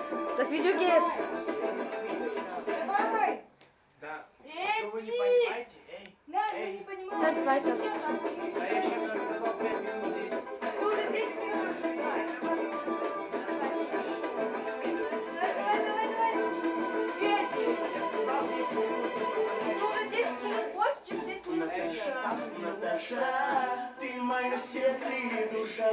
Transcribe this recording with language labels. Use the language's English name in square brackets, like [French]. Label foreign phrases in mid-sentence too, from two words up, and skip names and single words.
[German] Das Video geht. [Russian] Да. Что вы не понимаете? Эй, эй. [German] Jetzt weiter. [Russian] Да я сейчас рассказал 5 минут здесь. Ты уже 10 минут. Давай. Петя. Я сказал 10 минут. Ты уже 10 минут больше, чем 10 минут. Наташа, ты мое сердце и душа.